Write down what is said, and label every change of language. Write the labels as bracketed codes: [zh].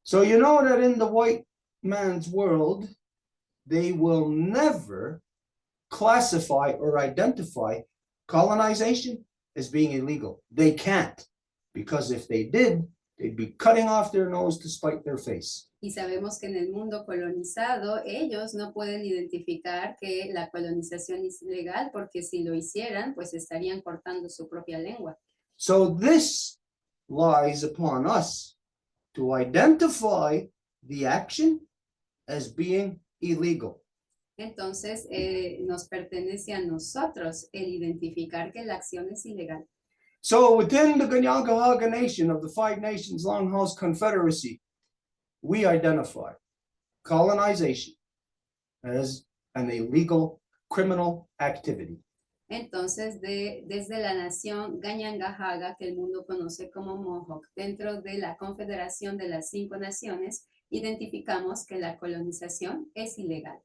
[en] So you know that in the white man's world, they will never classify or identify colonization as being illegal. They can't, because if they did, they'd be cutting off their nose to spite their face. [es] Y sabemos que en el mundo colonizado ellos no pueden identificar que la colonización es ilegal porque si lo hicieran, pues estarían cortando su propia lengua. [en] So this lies upon us to identify the action as being illegal. [es] Entonces, nos pertenece a nosotros el identificar que la acción es ilegal. [en] So within the Kahnawake Nation of the Five Nations Longhouse Confederacy, we identify colonization as an illegal criminal activity. [es] Entonces, desde la nación Ganyangahaga, que el mundo conoce como Mohawk, dentro de la Confederación de las 5 Naciones, identificamos que la colonización es ilegal.